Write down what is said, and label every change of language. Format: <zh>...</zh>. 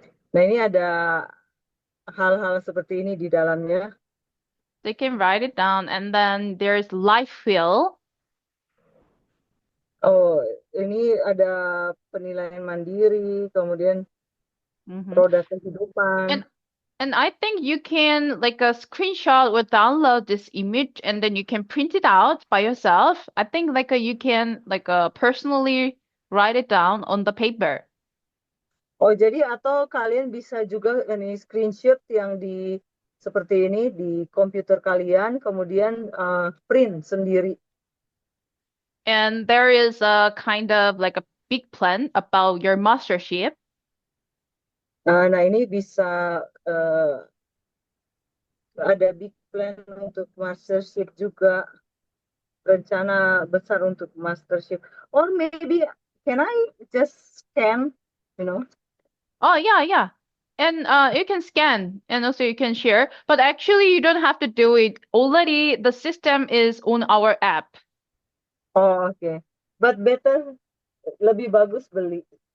<id>Nah, ini ada hal-hal seperti ini di dalamnya.</id> <en>They can write it down, and then there's life wheel.</en> <id>Oh, ini ada penilaian mandiri, kemudian roda kehidupan.</id> <en>And I think you can like a screenshot or download this image and then you can print it out by yourself. I think like you can like personally write it down on the paper.</en> <id>Oh, jadi atau kalian bisa juga ini screenshot yang di seperti ini di komputer kalian, kemudian print sendiri.</id> <en>And there is a kind of like a big plan about your mastership.</en> <id>Nah, ini bisa ada big plan untuk mastership juga, rencana besar untuk mastership.</id> <en>Or maybe can I just scan, you know? Oh yeah. And you can scan and also you can share, but actually you don't have to do it. Already the system is on our app. Oh, okay. But better,</en> <id>lebih bagus beli.</id>